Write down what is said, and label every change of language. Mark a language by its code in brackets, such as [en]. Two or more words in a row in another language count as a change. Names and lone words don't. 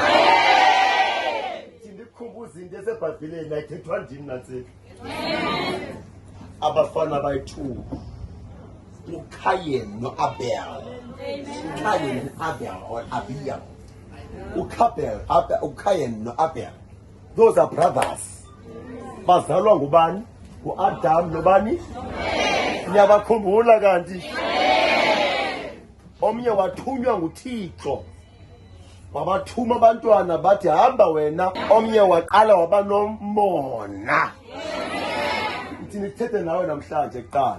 [xh] Ndikhumbula izinto esebhayibhelini ayithethwa ndini nansi. Abafana bayi-2 uKayin noAbel. uKayin noAbel or Abiel. uKayin noAbel. [en] Those are brothers. [xh] Bazalwa ngubani? uAdam nobani? Niyabakhumbula kanti? Omnye wathunywa nguThixo. Wabathuma abantwana bathi hamba wena. Omnye waqala waba nomona. Thina sithethe nawe namhlanje kuqala.